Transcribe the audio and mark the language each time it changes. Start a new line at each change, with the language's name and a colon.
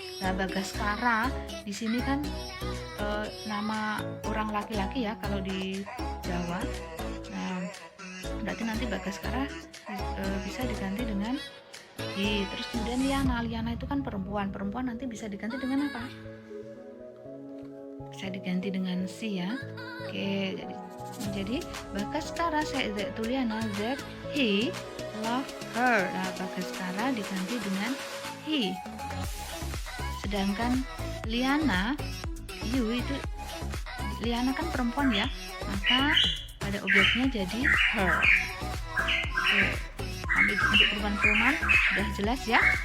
Indonesian: Nah, Bagaskara di sini kan nama orang laki-laki ya kalau di Jawa. Nah, berarti nanti Bagaskara bisa diganti dengan he. Terus kemudian Liana itu kan perempuan nanti bisa diganti dengan apa? Bisa diganti dengan si ya. Oke, jadi
English: Bagaskara said to Liana that he love her.
Indonesian: Nah, Bagaskara diganti dengan he. Sedangkan Liana, you itu Liana kan perempuan ya, maka pada objeknya jadi her. Oke, ambil untuk perubahan pronoun sudah jelas ya.